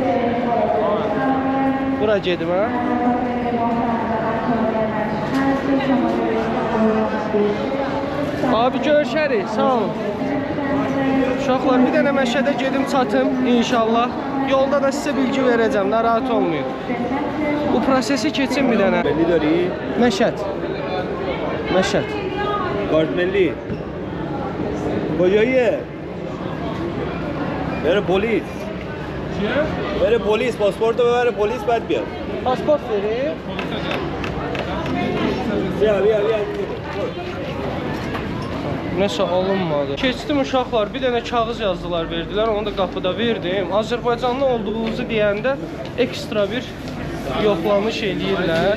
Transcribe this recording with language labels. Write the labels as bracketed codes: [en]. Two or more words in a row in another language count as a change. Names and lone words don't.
[az] Bura gedim ha. Abi görüşərik. Sağ olun. Uşaqlar bir dənə Məşədə gedim çatım inşallah. Yolda da sizə bilgi verəcəm, narahat olmayın. Bu prosesi keçin bir dənə. [fa] ملی داری؟ [az] Məşəd. Məşəd. [fa] کارت ملی کجاییه؟ بره پلیس بره پلیس پاسپورت رو ببره پلیس بعد بیاد [az] Pasport verir. [fa] بیا [az] Nəsə alınmadı. Keçdim uşaqlar, bir dənə kağız yazdılar, verdilər, onu da qapıda verdim. Azərbaycanlı olduğunuzu deyəndə ekstra bir yoxlanış eləyirlər.